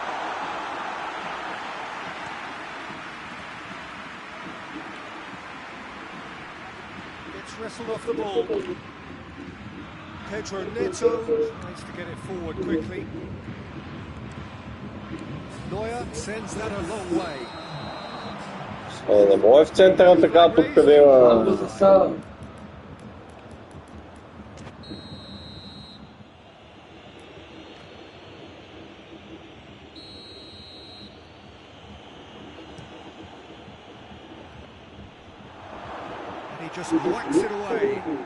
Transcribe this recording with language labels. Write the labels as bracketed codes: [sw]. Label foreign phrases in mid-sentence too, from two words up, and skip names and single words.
[en] Gets wrestled off the ball. Pedro Neto tries to get it forward quickly. Neuer sends that a long way. [bg] Не може в центъра така тук къде има... [en] He just whacks it away.